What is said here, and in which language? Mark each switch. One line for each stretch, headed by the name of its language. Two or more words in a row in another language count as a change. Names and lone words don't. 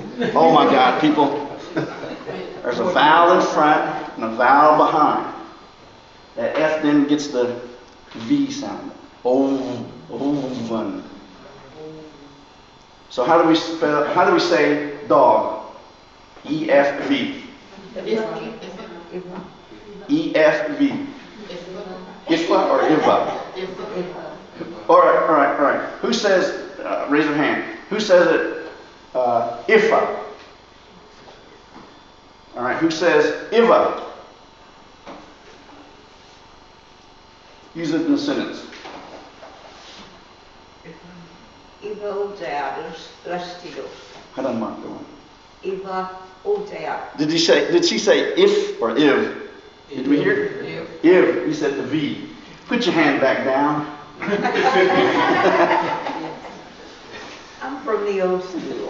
English: Oh my God, people. There's a vowel in front and a vowel behind. That F then gets the V sound. Oven. So how do we say dog? E-F-V. E-F-V. Ifa or Iva? All right. Who says, raise your hand. Who says it, Ifa? All right, who says Iva? Use it in a sentence. Iva odeados plastidos. How does Mark go on? Iva odeados. Did she say if or iv? Did we hear it? Iv. You said the V. Put your hand back down. I'm from the old school.